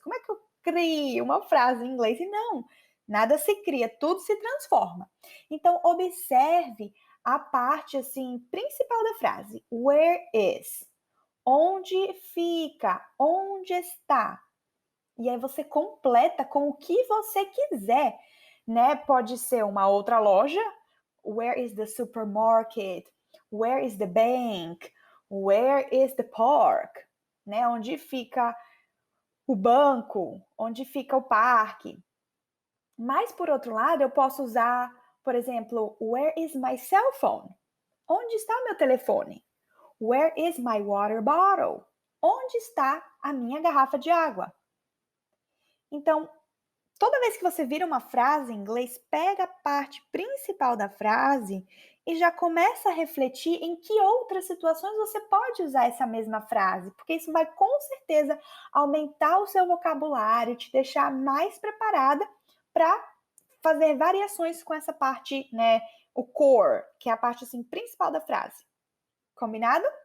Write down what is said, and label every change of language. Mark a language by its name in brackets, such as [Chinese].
[Portuguese] Como é que eu crio uma frase em inglês? E não, nada se cria, tudo se transforma. Então, observe a parte, assim, principal da frase. [English] Where is? [Portuguese] Onde fica? Onde está? E aí você completa com o que você quiser, né? Pode ser uma outra loja. [English] Where is the supermarket? Where is the bank? Where is the park? [Portuguese] Né? Onde fica o banco? Onde fica o parque? Mas, por outro lado, eu posso usar, por exemplo, [English] where is my cell phone? [Portuguese] Onde está o meu telefone? [English] Where is my water bottle? [Portuguese] Onde está a minha garrafa de água? Então, toda vez que você vira uma frase em inglês, pega a parte principal da frase e já começa a refletir em que outras situações você pode usar essa mesma frase, porque isso vai com certeza aumentar o seu vocabulário, te deixar mais preparada para fazer variações com essa parte, né, o core, que é a parte assim principal da frase. Combinado?